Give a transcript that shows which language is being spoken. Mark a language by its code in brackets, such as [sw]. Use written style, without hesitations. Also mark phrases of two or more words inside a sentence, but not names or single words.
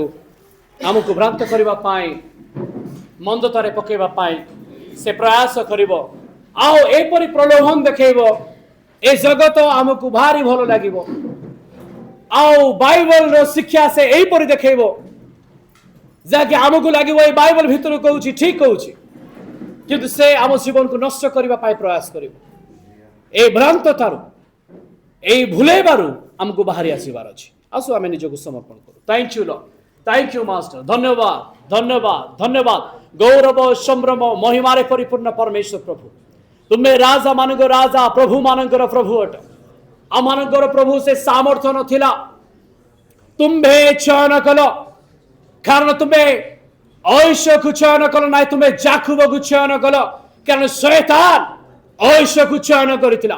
[or] ଆମକୁ ଭ୍ରାନ୍ତ କରିବା ପାଇଁ, ମନ୍ଦତାରେ ପକାଇବା ପାଇଁ ସେ ପ୍ରୟାସ କରିବ, ଆଉ ଏପରି ପ୍ରଲୋଭନ ଦେଖେଇବ, ଏ ଜଗତ ଆମକୁ ଭାରି ଭଲ ଲାଗିବ। ଆଉ ବାଇବଲର ଶିକ୍ଷା ସେ ଏଇପରି ଦେଖେଇବ, ଯାହାକି ଆମକୁ ଲାଗିବ ଏଇ ବାଇବଲ ଭିତରୁ କହୁଛି, ଠିକ କହୁଛି, କିନ୍ତୁ ସେ ଆମ ଜୀବନକୁ ନଷ୍ଟ କରିବା ପାଇଁ ପ୍ରୟାସ କରିବ। ଏଇ ଭ୍ରାନ୍ତତାରୁ ଏଇ ଭୁଲେଇବାରୁ ଆମକୁ ବାହାରି ଆସିବାର ଅଛି। ଆସୁ ଆମେ ନିଜକୁ ସମର୍ପଣ କରୁ। [en] Thank you master. [or] ଧନ୍ୟବାଦ ଧନ୍ୟବାଦ ଧନ୍ୟବାଦ। ଗୌରବ ସମ୍ଭ୍ରମ ମହିମାରେ ପରିପୂର୍ଣ୍ଣ ପରମେଶ୍ୱର ପ୍ରଭୁ, ତୁମେ ରାଜା ମାନଙ୍କର ରାଜା, ପ୍ରଭୁ ମାନଙ୍କର ପ୍ରଭୁ ଅଟ। ଆମମାନଙ୍କର ପ୍ରଭୁ ସେ ସାମର୍ଥ୍ୟ ନଥିଲା, ତୁମ୍ଭେ ଚୟନ କଲ, କାରଣ ତୁମେ ଐଶ୍ୱକୁ ଚୟନ କଲ ନାହିଁ, ତୁମେ ଜାକୁବକୁ ଚୟନ କଲ, କାରଣ ଶୈତାନ ଐଶ୍ୱକୁ ଚୟନ କରିଥିଲା।